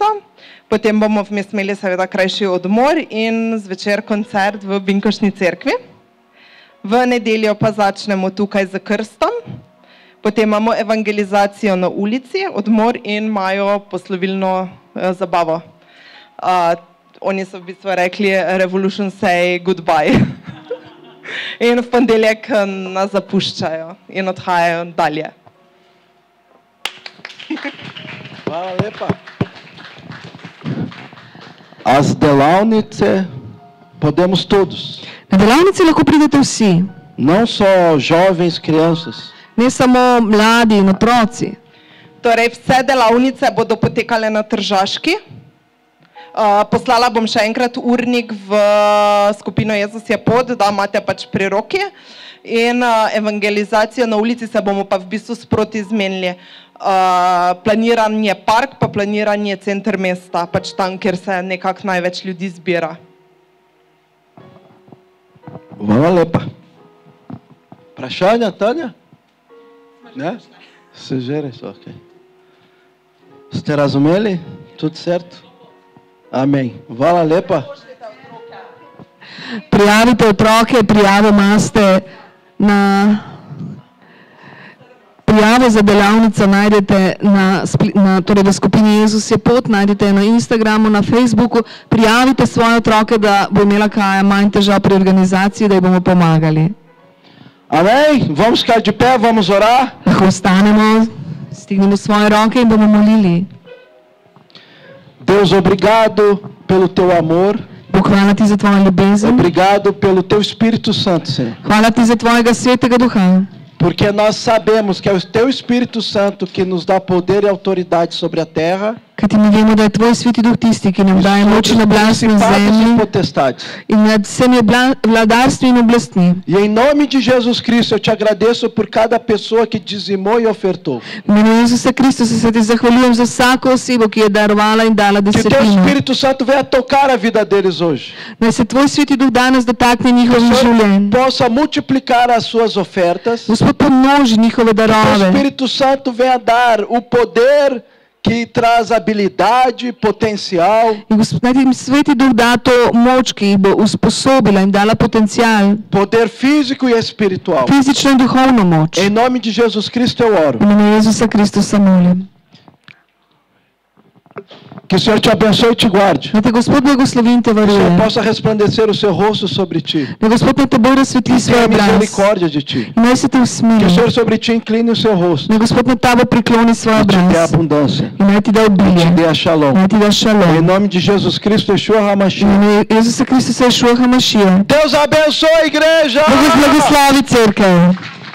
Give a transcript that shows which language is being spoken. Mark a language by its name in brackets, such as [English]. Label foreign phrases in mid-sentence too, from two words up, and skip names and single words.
[Slovenian] Potem bomo vmes imeli seveda krajši odmor in zvečer koncert v Binkošni cerkvi. V nedeljo pa začnemo tukaj z krstom. Potem imamo evangelizacijo na ulici, odmor in imajo poslovilno zabavo. Oni so v bistvu rekli [English] Revolution say goodbye. [Slovenian] In v ponedeljek nas zapuščajo in odhajajo dalje. Hvala lepa. [Portuguese] As delavnice podemos todos. [Slovenian] Na delavnici lahko pridete vsi, [Portuguese] Não só jovens, crianças. [Slovenian] ne samo mladi in otroci. Torej, vse delavnice bodo potekale na Tržaški. Poslala bom še enkrat urnik v skupino Jezus je pot, da imate pač pri roki. In evangelizacijo na ulici se bomo pa v bistvu sproti zmenili. Planiran je park, pa planiran je center mesta, pač tam, kjer se nekako največ ljudi zbira. Hvala lepa. Vprašanja, Tanja? Ne? Se žere, ok. Ste razumeli? [Portuguese] Tudo certo? Amém. [Slovenian] Hvala lepa. Prijavite otroke, prijavo imate prijavo za delavnico najdete torej v skupini Jezus je pot, najdete na Instagramu, na Facebooku. Prijavite svoje otroke, da bo imela Kaja manj težav pri organizaciji, da ji bomo pomagali. [Portuguese] Amém? Vamos ficar de pé, vamos orar. [Slovenian] Lahko ostanemo, stignemo svoje roke in bomo molili. [Portuguese] Deus, obrigado pelo teu amor. [Slovenian] Bog, hvala ti za tvojo ljubezen. [Portuguese] Obrigado pelo teu Espírito Santo, Senhor. [Slovenian] Hvala ti za tvojega svetega duha. [Portuguese] Porque nós sabemos que é o teu Espírito Santo que nos dá poder e autoridade sobre a terra. [Slovenian] Kajti mi vemo, da je tvoj Sveti Duh tisti, ki nam daje moč in oblast na zemlji in nad vsemi vladarstvi in oblastmi. [Portuguese] E em nome de Jesus Cristo eu te agradeço por cada pessoa que dizimou e ofertou. [Slovenian] V imenu Jezusa Kristusa se ti zahvaljujem za vsako osebo, ki je darovala in dala [Portuguese] Que teu [Slovenian] desetino. [Portuguese] Espírito Santo venha tocar a vida deles hoje. [Slovenian] Naj se tvoj Sveti Duh danes dotakne [Portuguese] Que o [Slovenian] njihovih [Portuguese] Senhor [Slovenian] življenj. [Portuguese] possa multiplicar as suas ofertas. [Slovenian] Gospod pomnoži njihove [Portuguese] Que o [Slovenian] darove. [Portuguese] Espírito Santo venha dar o poder que traz habilidade, potencial, [Slovenian] In Gospod, naj ti jim Sveti Duh da to moč, ki jih bo usposobila in dala potencial, [Portuguese] poder físico e espiritual. [Slovenian] fizično in duhovno moč. [Portuguese] Em nome de Jesus Cristo eu oro. [Slovenian] V imenu Jezusa Kristusa molim. [Portuguese] Que o Senhor te abençoe e te guarde. [Slovenian] Naj te Gospod blagoslovi in te [Portuguese] Que o Senhor [Slovenian] varuje. [Portuguese] possa resplandecer o seu rosto sobre ti. [Slovenian] Naj Gospod naj te bolj razsvetli svoj [Portuguese] Tenha [Slovenian] obraz. [Portuguese] misericórdia de ti. [Slovenian] In naj se te [Portuguese] Que o [Slovenian] usmili. [Portuguese] Senhor sobre ti incline o seu rosto [Slovenian] Naj Gospod nad tabo prikloni svoj [Portuguese] e te dê [Slovenian] obraz. [Portuguese] abundância. [Slovenian] In naj ti da [Portuguese] E te [Slovenian] obilje. [Portuguese] dê a shalom. [Slovenian] Naj ti da [Portuguese] Em [Slovenian] šalom. [Portuguese] nome de Jesus Cristo, Yeshua [Slovenian] V [Portuguese] HaMashiach. [Slovenian] imenu Jezusa Kristusa Ješua HaMašija. [Portuguese] Deus abençoe a igreja! [Slovenian] Bog blagoslovi cerkev.